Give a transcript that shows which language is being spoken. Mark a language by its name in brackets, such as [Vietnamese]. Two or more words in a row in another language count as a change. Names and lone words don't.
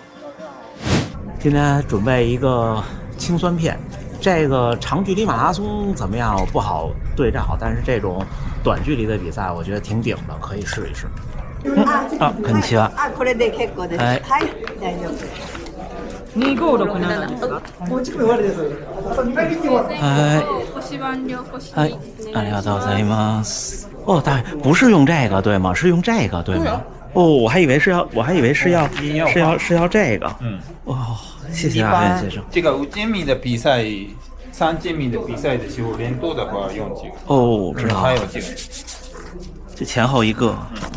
[Chinese] 今天准备一个轻酸片，这个长距离马拉松怎么样？不好对照，但是这种短距离的比赛，我觉得挺顶的，可以试一试。 [Japanese] こんにちは。これで結構です。はい、大丈夫。 256ですか？はい、ありがとうございます。 [Chinese] 哦，大不是用这个对吗？是用这个对吗？哦，我还以为是要这个。哦，谢谢大原先生。这个5000米的比赛、3000米的比赛的时候，连多的话用这个。哦，知道了。还有这个，这前后一个。对。